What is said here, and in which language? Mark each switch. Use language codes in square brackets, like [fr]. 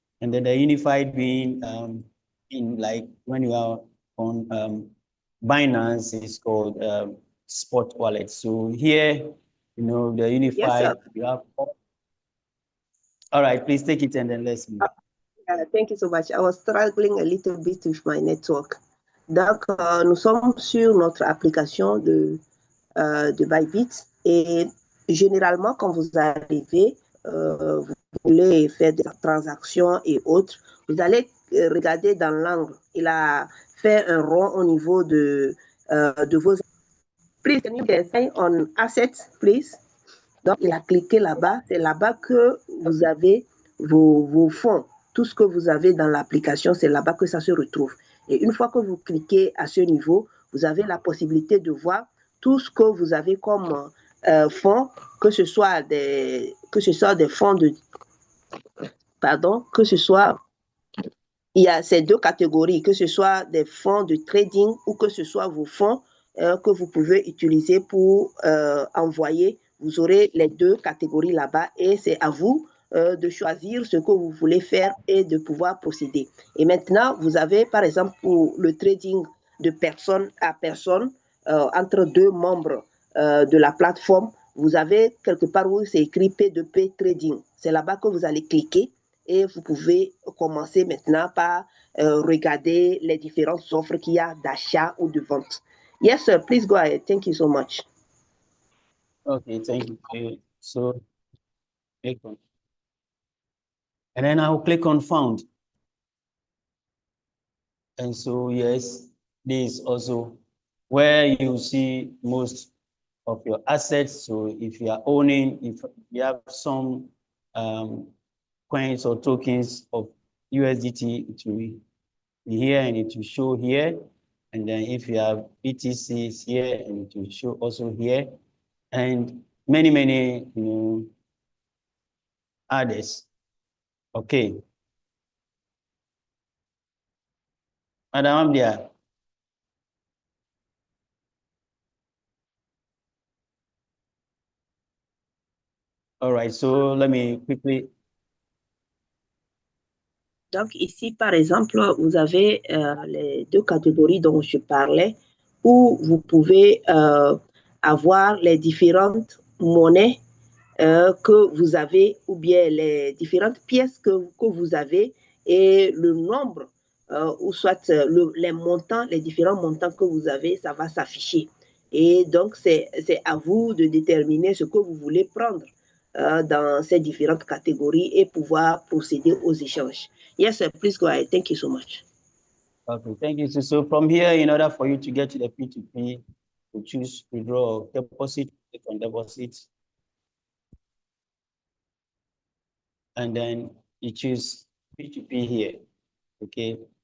[en] And then the unified being in like when you are on Binance, it's called Spot Wallet. So here, the unified, you have. All right, please take it and then let's move. Thank you so much. I was struggling a little bit with my network. [fr] Donc, nous sommes sur notre application de Bybit et généralement, quand vous arrivez, vous voulez faire des transactions et autres, vous allez regarder dans l'angle. Il a fait un rond au niveau de vos... [en] Please, can you sign on assets, please? [fr] Donc, il a cliqué là-bas. C'est là-bas que vous avez vos fonds. Tout ce que vous avez dans l'application, c'est là-bas que ça se retrouve. Et une fois que vous cliquez à ce niveau, vous avez la possibilité de voir tout ce que vous avez comme fonds, que ce soit des fonds de... Pardon, que ce soit... Il y a ces deux catégories, que ce soit des fonds de trading ou que ce soit vos fonds que vous pouvez utiliser pour envoyer. Vous aurez les deux catégories là-bas et c'est à vous de choisir ce que vous voulez faire et de pouvoir procéder. Et maintenant, vous avez, par exemple, pour le trading de personne à personne, entre deux membres de la plateforme, vous avez quelque part où c'est écrit P2P Trading. C'est là-bas que vous allez cliquer et vous pouvez commencer maintenant par regarder les différentes offres qu'il y a d'achat ou de vente. [en] Yes, sir. Please go ahead. Thank you so much. Okay, thank you. So click on, and then I'll click on found. And so, yes, this is also where you see most of your assets. So if you are owning, if you have some coins or tokens of USDT, it will be here and it will show here. And then if you have BTCs here, and it will show also here. And many, others. Okay. Madam Abdia. All right, so let me quickly. [fr] Donc ici, par exemple, vous avez les deux catégories dont je parlais, où vous pouvez avoir les différentes monnaies que vous avez, ou bien les différentes pièces que vous avez, et le nombre, ou soit les montants, les différents montants que vous avez, ça va s'afficher. Et donc, c'est à vous de déterminer ce que vous voulez prendre dans ces différentes catégories et pouvoir procéder aux échanges. [en] Yes, sir, please go ahead. Thank you so much. Okay, thank you. So from here, in order for you to get to the P2P, you choose withdraw or deposit, click on deposit. And then you choose P2P here, okay?